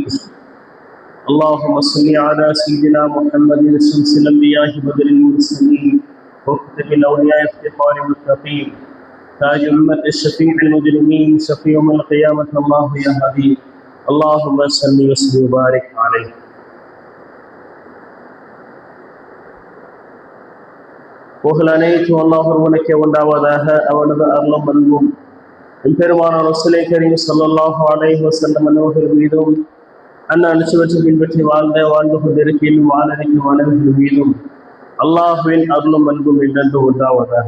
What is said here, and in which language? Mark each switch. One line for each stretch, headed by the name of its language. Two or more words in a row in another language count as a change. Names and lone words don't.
Arabic: اللهم صل على سيدنا محمد شمس الأنبياء بدر المرسلين وختم الأولياء افتخار المتقين تاج أمة الشفيع المجرمين شفيع يوم القيامة الله يا حبيب اللهم صل وسلم وبارك عليه.
Tamil: புகழ் அனைத்தும் அல்லாஹ் ஒருவனுக்கே உண்டாவதாக. அவனது அருளும் அன்பும் பெருமான
Urdu: رسولِ کریم
Arabic: صلى الله عليه وسلم
Tamil: அவர்கள் மீதும் அனுசரித்து பின்பற்றி வாழ்ந்து கொண்டிருக்கும் வாழறிக்கும் மாணவர்கள் மீதும் அல்லாஹுவின் அருளும் அன்பும் என்றென்று உண்டாவதாக.